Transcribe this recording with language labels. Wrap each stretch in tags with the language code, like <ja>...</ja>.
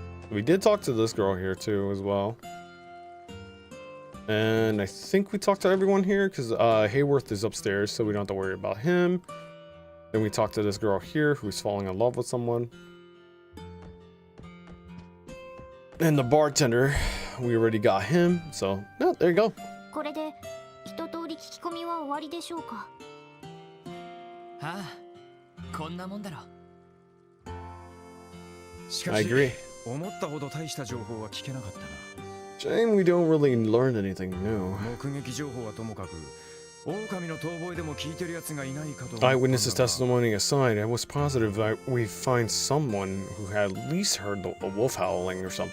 <en>We did talk to this girl here too as well. And I think we talked to everyone here because Hayworth is upstairs, so we don't have to worry about him. Then we talked to this girl here who's falling in love with someone. And the bartender, we already got him, so no, there you go.</en> <ja>これで一通り聞き込みは終わりでしょうか。ああ、こんなもんだろ。しか</ja> <en>I</en> <ja>し</ja> <en>agree.</en> <ja>思ったほど大した情報は聞けなかったな。</ja> <en>Shame we don't really learn anything new.</en> <ja>目撃情報はともかく、狼の逃亡でも聞いてるやつがいないかと。</ja> <en>Eyewitnesses' testimony aside, I was positive that we'd find someone who had at least heard a wolf howling or something.</en>